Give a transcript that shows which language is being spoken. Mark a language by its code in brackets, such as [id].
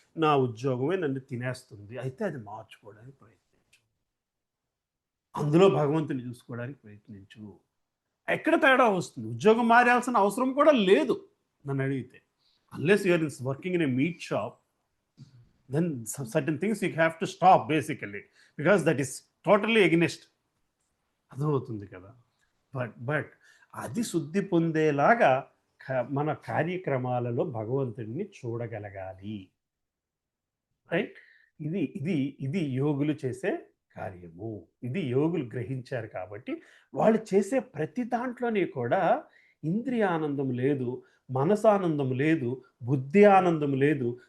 [te] నా ఉద్యోగమే నన్ను తినేస్తుంది. అయితే అది మార్చుకోవడానికి ప్రయత్నించు, అందులో భగవంతుని చూసుకోవడానికి ప్రయత్నించు. ఎక్కడ తేడా వస్తుంది? ఉద్యోగం మారాల్సిన అవసరం కూడా లేదు నన్ను అడిగితే. [en] Unless you're working in a meat shop, then certain things you have to stop basically, because that is totally against. [te] అర్థమవుతుంది కదా. బట్ అది శుద్ధి పొందేలాగా మన కార్యక్రమాలలో భగవంతుడిని చూడగలగాలి. రైట్? ఇది ఇది ఇది యోగులు చేసే కార్యము. ఇది యోగులు గ్రహించారు కాబట్టి వాళ్ళు చేసే ప్రతి దాంట్లోనే కూడా ఇంద్రియానందం లేదు, మనసానందం లేదు, బుద్ధి ఆనందం లేదు.